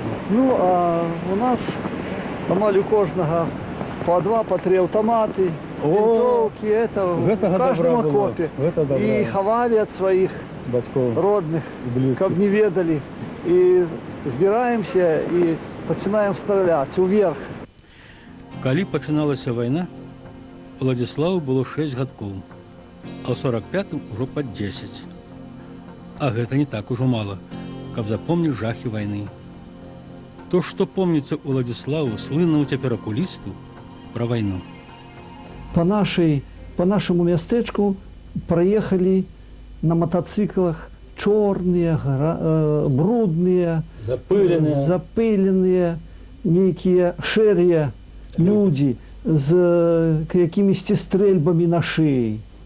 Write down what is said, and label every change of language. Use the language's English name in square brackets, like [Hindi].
[Russian] Ну, а у нас амаль у кожного по 2, по 3 автоматы, винтовки, это в каждом окопе. И ховали от своих батьков, родных, как не ведали. И збираемся и начинаем стрелять вверх. [Belarusian] Калі пачыналася вайна, Уладзіславу было 6 гадкоў, а ў 45-м ужо пад 10. А гэта не так ужо мала, каб запомніць жахі вайны. То, што помніцца Уладзіславу, слыннаму цяпер акулісту, пра вайну. [Russian] По нашему местечку проехали на мотоциклах черные, брудные, запыленные, некие шерые люди с какими-то стрельбами на шее.